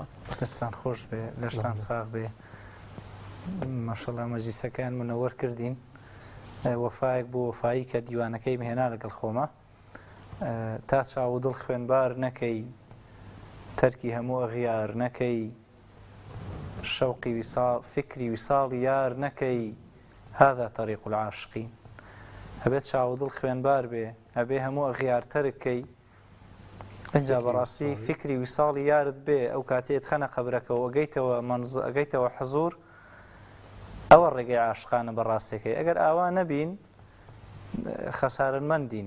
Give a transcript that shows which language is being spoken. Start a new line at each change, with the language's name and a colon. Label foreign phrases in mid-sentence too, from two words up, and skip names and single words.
Central Kurdish: دەستان خۆش بێ، لەشتان ساغ بێ. ماشەڵڵا مەجلیسەکەیان منەوەر کردین. وەفایەک بۆ وەفایی کە دیوانەکەی مهێنا لەگەڵ خۆمە تا چاو دڵ خوێنبار نەکەی، تەرکی هەموو ئەغیار نەکەی، شەوقی ویساڵ فکری ویساڵی یار نەکەی،
Arabic: هذا طريق العاشقين.
Central Kurdish: هەبێت چاو دڵ خوێنبار بێ، هەبێ هەموو ئەغیار تەرکەی، ئەجا بەڕاستی فکری ویساڵی یارت بێ ئەو کاتێت خەنە قەبرەکەەوە ئەگەیتەوە حزور ئەوە ڕێگەی عاشقانە بەڕاستەکەی. ئەگەر ئاوا نەبین خەسارەتمەندین.